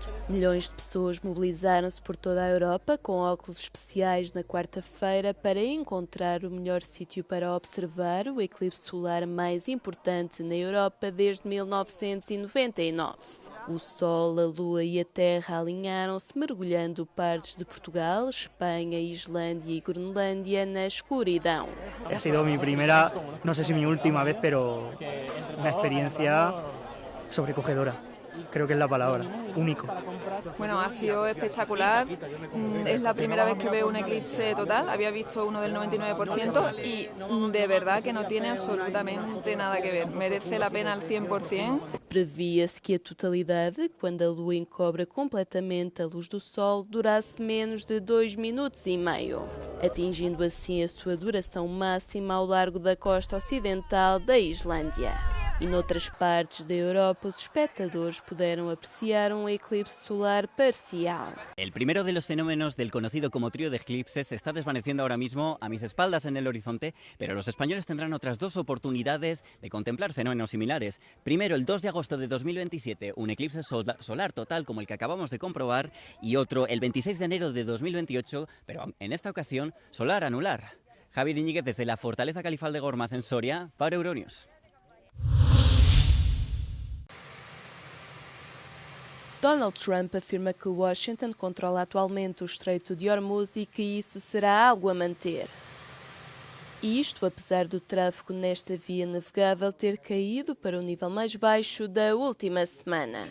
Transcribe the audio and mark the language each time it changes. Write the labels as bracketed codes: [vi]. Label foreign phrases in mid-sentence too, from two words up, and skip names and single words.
[pt] Milhões de pessoas mobilizaram-se por toda a Europa com óculos especiais na quarta-feira para encontrar o melhor sítio para observar o eclipse solar mais importante na Europa desde 1999. O Sol, a Lua e a Terra alinharam-se mergulhando partes de Portugal, Espanha, Islândia e Groenlândia na escuridão. [es] Ha sido mi primera, no sé si mi última vez, pero una experiencia sobrecogedora. Creo que es la palabra, único. Bueno, ha sido espectacular. Es la primera vez que veo un eclipse total. Había visto uno del 99% y de verdad que no tiene absolutamente nada que ver. Merece la pena al 100%. [pt] Previa-se que a totalidade, quando a Lua encobre completamente a luz do Sol, durasse menos de 2 minutos e meio, atingindo assim a sua duração máxima ao largo da costa ocidental da Islândia. E noutras partes da Europa, os espectadores puderam apreciar um eclipse solar parcial. [es] El primero de los fenómenos del conocido como trío de eclipses se está desvaneciendo ahora mismo a mis espaldas en el horizonte, pero los españoles tendrán otras dos oportunidades de contemplar fenómenos similares. Primero, el 2 de agosto de 2027, un eclipse solar total como el que acabamos de comprobar, y otro el 26 de enero de 2028, pero en esta ocasión solar anular. Javier Iñiguez desde la Fortaleza Califal de Gormaz en Soria para Euronews. [pt] Donald Trump afirma que Washington controla atualmente o Estreito de Hormuz e que isso será algo a manter. E isto apesar do tráfego nesta via navegável ter caído para o nível mais baixo da última semana.